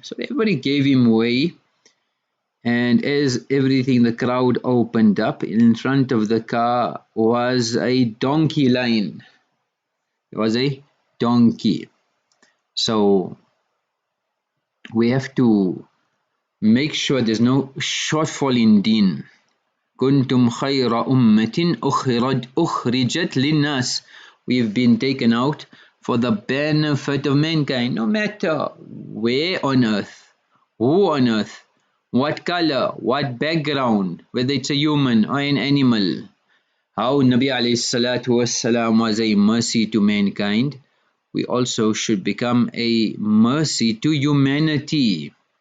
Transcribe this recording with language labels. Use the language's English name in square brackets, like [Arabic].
[English] So everybody gave him way, and as everything, the crowd opened up, in front of the car was a donkey line. It was a donkey. So we have to make sure there's no shortfall in deen. [Arabic] كنتم خير أمة أخرجت للناس. [English] We've been taken out for the benefit of mankind, no matter where on earth, who on earth, what color, what background, whether it's a human or an animal. How Nabi alayhi salatu wassalam was a mercy to mankind, we also should become a mercy to humanity.